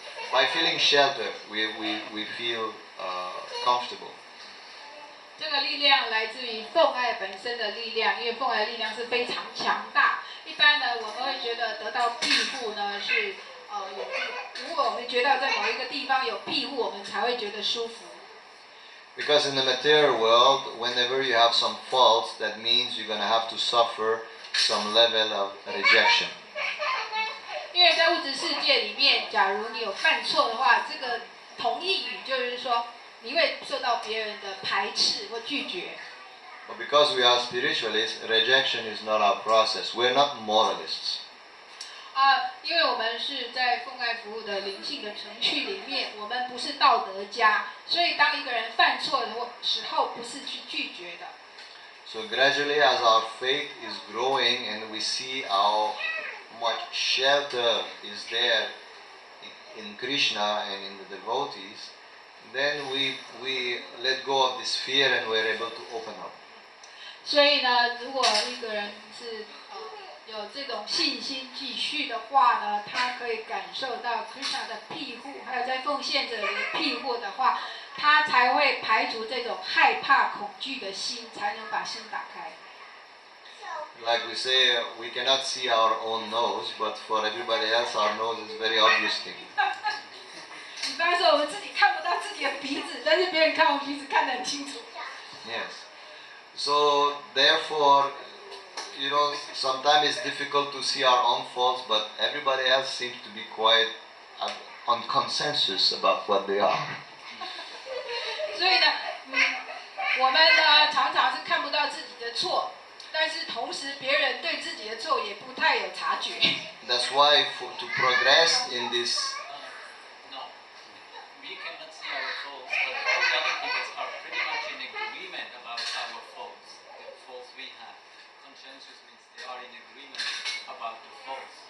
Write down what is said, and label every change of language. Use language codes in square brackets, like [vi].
[en] By feeling shelter, we feel comfortable. [zh] 这个力量来自于奉爱本身的力量，因为奉爱的力量是非常强大。一般呢，我们会觉得得到庇护呢是如果我们觉得在某一个地方有庇护，我们才会觉得舒服。 [en] Because in the material world, whenever you have some faults, that means you're going to have to suffer some level of rejection. [zh] 因为在物质世界里面，假如你有犯错的话，这个同义语就是说，你会受到别人的排斥或拒绝。 [en] But because we are spiritualists, rejection is not our process. We're not moralists. [zh] 因为我们是在奉爱服务的灵性的程序里面，我们不是道德家，所以当一个人犯错的时候，不是去拒绝的。 [en] So gradually, as our faith is growing and we see how much shelter is there in Krishna and in the devotees, then we let go of this fear and we're able to open up. [zh] 所以呢，如果一个人是有这种信心继续的话呢，他可以感受到 Krishna 的庇护，还有在奉献者的庇护的话，他才会排除这种害怕、恐惧的心，才能把心打开。 [en] Like we say, we cannot see our own nose, but for everybody else, our nose is very obvious thing. [zh] 比方说，我们自己看不到自己的鼻子，但是别人看我们鼻子看得很清楚。 [en] Yes. So therefore, sometimes it's difficult to see our own faults, but everybody else seems to be quite on consensus about what they are. [zh] 所以呢，我们呢常常是看不到自己的错，但是同时别人对自己的错也不太有察觉。 [en] That's why to progress in this, No, we cannot see our faults, but all the other people are pretty much in agreement about our faults, the faults we have. Consensus means they are in agreement about the faults.